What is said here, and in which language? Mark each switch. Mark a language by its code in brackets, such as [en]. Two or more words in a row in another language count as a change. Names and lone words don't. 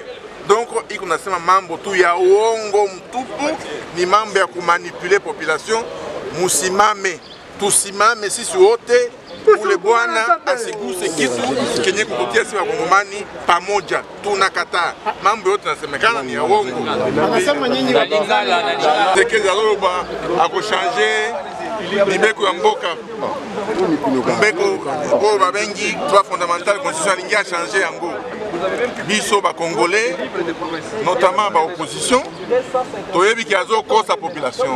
[sw] Donc iko nasema mambo tu ya uongo mtupu, ni mambo ya kumanipule population. Musimame, tusimame sisi wote, ule bwana asiguse kitu kenye kukutia sisi wakongomani pamoja. Tunakataa mambo yote nasemekana ni ya uongo. Anasema nyinyi [ln] Tekeza loba akoshange libeko ya mboka, mbeko ko babengi [fr] droit fondamental constitution [ln] alingia changer yango. Biso ba congolais, notamment ba opposition, toyebi ki azo kosa population.